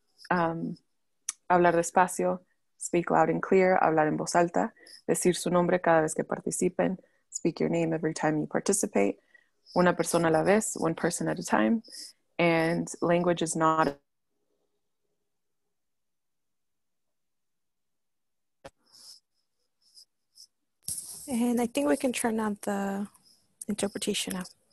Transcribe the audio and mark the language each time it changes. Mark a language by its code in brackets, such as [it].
[es] Hablar despacio. [en] Speak loud and clear. [es] Hablar en voz alta. Decir su nombre cada vez que participen. [en] Speak your name every time you participate. [es] Una persona a la vez, [en] one person at a time. And language is not And I think we can turn on the interpretation now.